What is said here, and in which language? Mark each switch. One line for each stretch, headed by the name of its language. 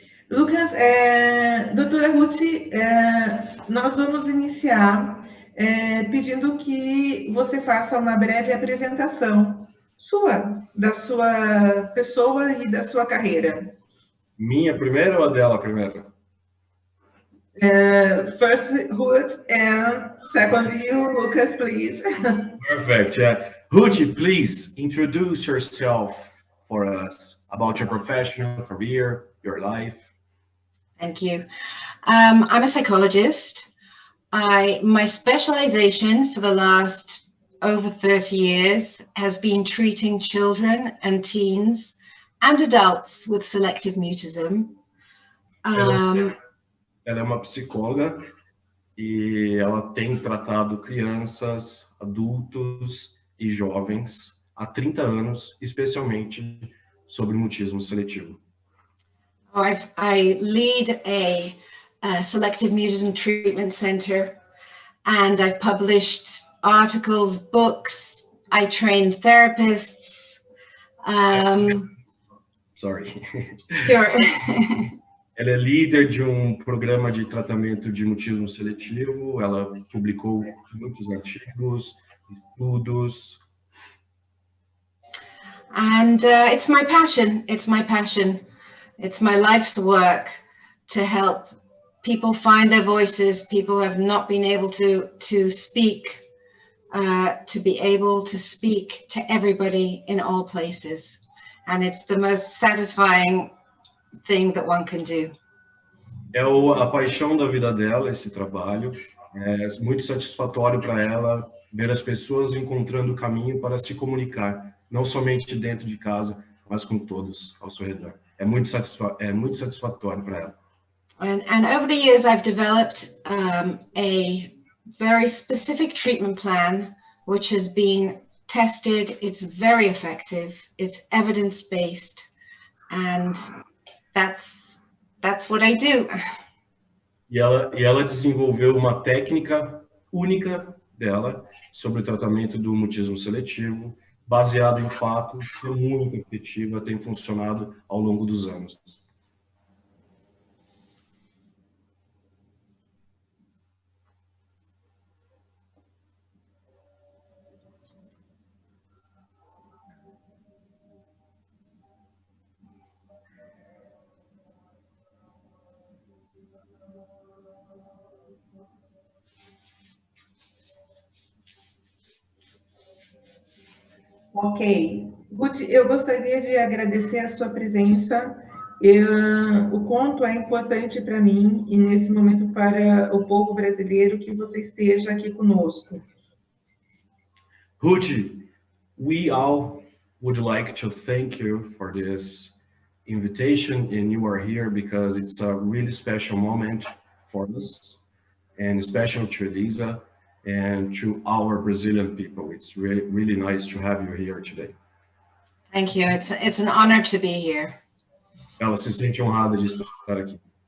Portuguese: Lucas, doutora Ruth, nós vamos iniciar pedindo que você faça uma breve apresentação da sua pessoa e da sua carreira. Minha primeira ou a dela primeiro?
English: First Ruth and second you, Lucas, please. Perfect. Yeah. Ruth, please introduce yourself for us about your professional career, your life. Thank you. I'm a psychologist. My specialization for the last over 30 years has been treating children and teens and adults with selective mutism.
Portuguese: Ela é uma psicóloga e ela tem tratado crianças, adultos e jovens há 30 anos, especialmente sobre mutismo seletivo.
English: I lead a selective mutism treatment center, and I've published articles, books. I train therapists. Sorry. Sure.
Portuguese: Ela é líder de programa de tratamento de mutismo seletivo. Ela publicou muitos artigos, estudos.
English: And it's my passion. It's my passion. It's my life's work to help people find their voices, people who have not been able to speak, to be able to speak to everybody in all places. And it's the most satisfying thing that one can do.
Portuguese: É a paixão da vida dela, esse trabalho. É muito satisfatório para ela ver as pessoas encontrando o caminho para se comunicar, não somente dentro de casa, mas com todos ao seu redor. É muito satisfatório para ela.
English: And over the years, I've developed a very specific treatment plan, which has been tested. It's very effective. It's evidence-based, and that's what I do. E ela desenvolveu uma técnica única dela sobre o tratamento do mutismo seletivo, baseado em fatos, é muito efetiva, tem funcionado ao longo dos anos. Ok.
Portuguese: Ruth, eu gostaria de agradecer a sua presença, o quanto é importante para mim e nesse momento para o povo brasileiro que você esteja aqui conosco.
English: Ruth, we all would like to thank you for this invitation, and you are here because it's a really special moment for us, and special to Elisa and to our Brazilian people. It's really nice to have you here today. Thank you. It's an honor to be here.
Portuguese: Ela se sente honrada de estar aqui.